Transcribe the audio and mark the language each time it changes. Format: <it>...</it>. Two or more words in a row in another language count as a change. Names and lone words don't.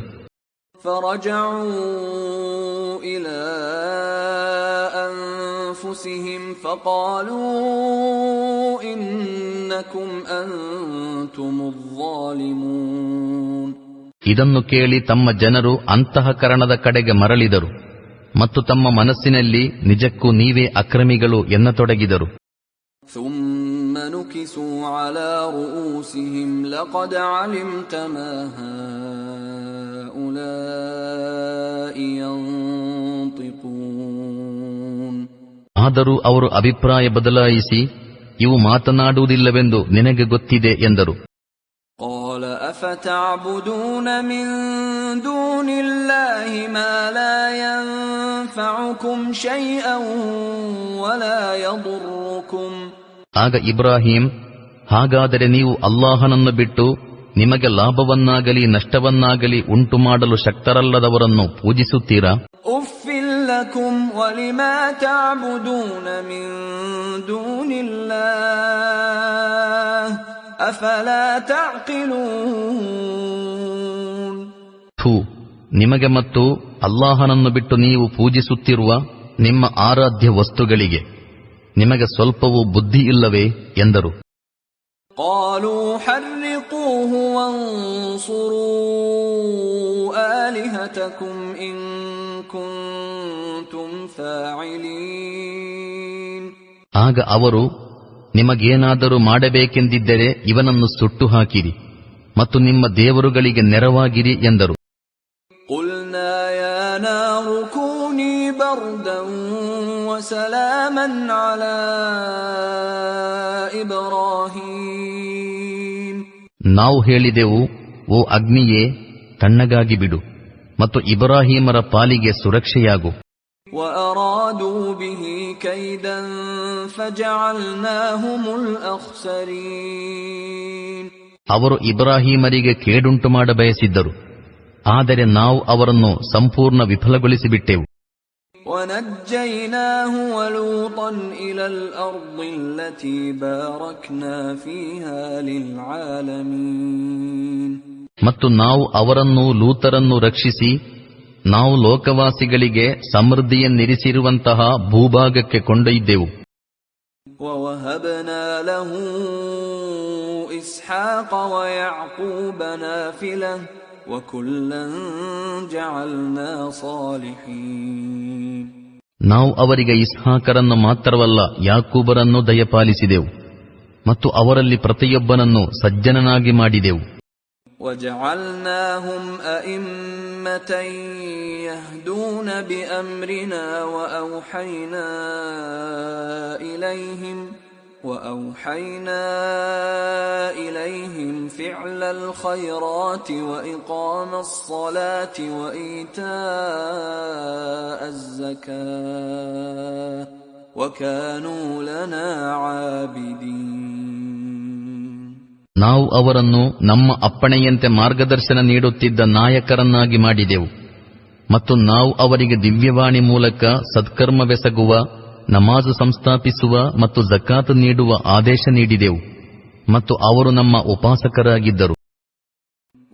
<ar>فرجعوا إلى أنفسهم فقالوا إنكم أنتم الظالمون.</ar> <kn>ಇದನ್ನು ಕೇಳಿ ತಮ್ಮ ಜನರು ಅಂತಃಕರಣದ ಕಡೆಗೆ ಮರಳಿದರು ಮತ್ತು ತಮ್ಮ ಮನಸ್ಸಿನಲ್ಲಿ ನಿಜಕ್ಕೂ ನೀವೇ ಅಕ್ರಮಿಗಳು ಎನ್ನತೊಡಗಿದರು.</kn> <ar>ثم نكسوا على رؤوسهم لقد علمت ما هؤلاء ينطقون.</ar> <kn>ಆದರೂ ಅವರು ಅಭಿಪ್ರಾಯ ಬದಲಾಯಿಸಿ, ಇವು ಮಾತನಾಡುವುದಿಲ್ಲವೆಂದು ನಿನಗೆ ಗೊತ್ತಿದೆ ಎಂದರು.</kn> <ar>قال أفتعبدون من دون الله ما لا ينفعكم شيئا ولا يضركم.</ar> <kn>ಆಗ ಇಬ್ರಾಹಿಂ, ಹಾಗಾದರೆ ನೀವು ಅಲ್ಲಾಹನನ್ನು ಬಿಟ್ಟು ನಿಮಗೆ ಲಾಭವನ್ನಾಗಲಿ ನಷ್ಟವನ್ನಾಗಲಿ ಉಂಟು ಮಾಡಲು ಶಕ್ತರಲ್ಲದವರನ್ನು ಪೂಜಿಸುತ್ತೀರಾ?</kn> <ar>أُفٍّ لكم ولما تعبدون من دون الله أفلا تعقلون.</ar> <kn>ಥೂ, ನಿಮಗೆ ಮತ್ತು ಅಲ್ಲಾಹನನ್ನು ಬಿಟ್ಟು ನೀವು ಪೂಜಿಸುತ್ತಿರುವ ನಿಮ್ಮ ಆರಾಧ್ಯ ವಸ್ತುಗಳಿಗೆ ನಿಮಗೆ ಸ್ವಲ್ಪವೂ ಬುದ್ಧಿ ಇಲ್ಲವೇ ಎಂದರು.</kn> <ar>قالوا حرقوه وانصروا آلهتكم إن كنتم فاعلين.</ar> <kn>ಆಗ ಅವರು, ನಿಮಗೇನಾದರೂ ಮಾಡಬೇಕೆಂದಿದ್ದರೆ ಇವನನ್ನು ಸುಟ್ಟು ಹಾಕಿರಿ ಮತ್ತು ನಿಮ್ಮ ದೇವರುಗಳಿಗೆ ನೆರವಾಗಿರಿ ಎಂದರು.</kn> <ar>قلنا يا نار كوني بردا وسلاما على إبراهيم.</ar> <kn>ನಾವು ಹೇಳಿದೆವು, ಓ ಅಗ್ನಿಯೇ, ತಣ್ಣಗಾಗಿ ಬಿಡು ಮತ್ತು ಇಬ್ರಾಹಿಮರ ಪಾಲಿಗೆ ಸುರಕ್ಷೆಯಾಗು.</kn> <ar>وأرادوا به كيدا فجعلناهم الأخسرين.</ar> <kn>ಅವರು ಇಬ್ರಾಹಿಮರಿಗೆ ಕೇಡುಂಟು ಮಾಡಬಯಸಿದ್ದರು, ಆದರೆ ನಾವು ಅವರನ್ನು ಸಂಪೂರ್ಣ ವಿಫಲಗೊಳಿಸಿಬಿಟ್ಟೆವು.</kn> <ar>ونجيناه ولوطا إلى الأرض التي باركنا فيها للعالمين.</ar> <kn>ಮತ್ತು ನಾವು ಅವರನ್ನು ಲೂತರನ್ನು ರಕ್ಷಿಸಿ ನಾವು ಲೋಕವಾಸಿಗಳಿಗೆ ಸಮೃದ್ಧಿಯನ್ನಿರಿಸಿರುವಂತಹ ಭೂಭಾಗಕ್ಕೆ ಕೊಂಡೊಯ್ದೆವು.</kn> <ar>ووهبنا له إسحاق ويعقوب نافلة وكلا جعلنا صالحين.</ar> <kn>ನಾವು ಅವರಿಗೆ ಇಸ್ಹಾಕರನ್ನು ಮಾತ್ರವಲ್ಲ ಯಾಕೂಬರನ್ನು ದಯಪಾಲಿಸಿದೆವು ಮತ್ತು ಅವರಲ್ಲಿ ಪ್ರತಿಯೊಬ್ಬನನ್ನು ಸಜ್ಜನನಾಗಿ ಮಾಡಿದೆವು.</kn> <ar>وجعلناهم أئمة يهدون بأمرنا وأوحينا إليهم فعل الخيرات وإقام الصلاة وإيتاء الزكاة وكانوا لنا عابدين.</ar> <kn>ನಾವು ಅವರನ್ನು ನಮ್ಮ ಅಪ್ಪಣೆಯಂತೆ ಮಾರ್ಗದರ್ಶನ ನೀಡುತ್ತಿದ್ದ ನಾಯಕರನ್ನಾಗಿ ಮಾಡಿದೆವು ಮತ್ತು ನಾವು ಅವರಿಗೆ ದಿವ್ಯವಾಣಿ ಮೂಲಕ ಸತ್ಕರ್ಮವೆಸಗುವ, ನಮಾಜು ಸಂಸ್ಥಾಪಿಸುವ ಮತ್ತು ಜಕಾತ್ ನೀಡುವ ಆದೇಶ ನೀಡಿದೆವು ಮತ್ತು ಅವರು ನಮ್ಮ ಉಪಾಸಕರಾಗಿದ್ದರು.</kn>